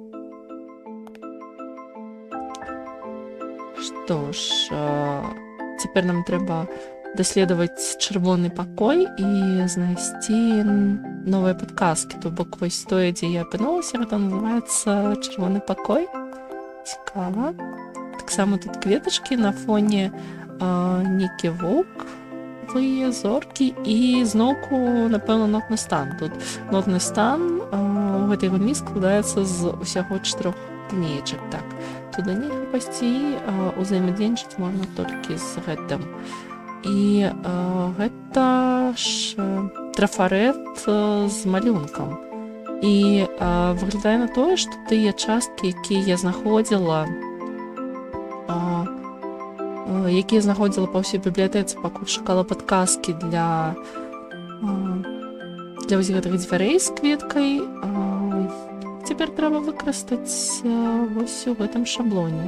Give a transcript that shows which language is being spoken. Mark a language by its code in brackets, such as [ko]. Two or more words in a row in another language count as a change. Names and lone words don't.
[be] Што ж, цяпер нам трэба даследаваць чырвоны пакой і знайсці новыя падказкі. То бок, вось тое, дзе я апынулася, гэта называецца чырвоны пакой. [uk] Цікаво. Так само тут кветочки на фоні Нікі Вовк, зорки і знову, напевно, нотний стан. Тут нотний стан [be] у гэтай гульні складаецца з усяго 4 лініечак. Так, тут да нельга пайсці, узаемадзейнічаць можна толькі з гэтым. І гэта ж трафарэт з малюнкам. І выглядае на тое, што тыя часткі, якія знаходзіла па ўсёй бібліятэцы, пакуль шукала падказкі для вось гэтых дзвярэй з кветкай, цяпер трэба выкарыстаць вось у гэтым шаблоне.